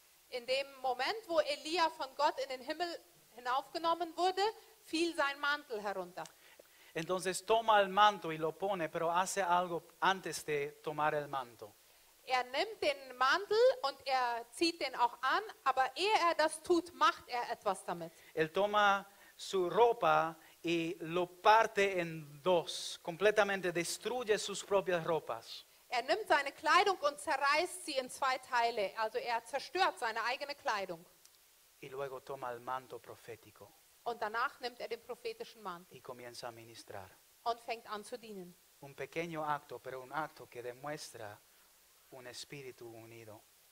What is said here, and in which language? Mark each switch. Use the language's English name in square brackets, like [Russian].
[German] In dem Moment, wo Elia von Gott in den Himmel hinaufgenommen wurde, fiel sein Mantel herunter. [Spanish] Entonces toma el manto y lo pone, pero hace algo antes de tomar el manto. [German] Er nimmt den Mantel und er zieht den auch an, aber ehe er das tut, macht er etwas damit. [Spanish] Él toma su ropa y lo parte en dos, completamente destruye sus propias ropas. [German] Er nimmt seine Kleidung und zerreißt sie in zwei Teile. Also er zerstört seine eigene Kleidung. [Spanish] Y luego toma el manto profético [German] Und danach nimmt er den prophetischen Mantel [Spanish] y comienza a ministrar. [German] und fängt an zu dienen. [Spanish] Un pequeño acto, pero un acto que demuestra un espíritu unido.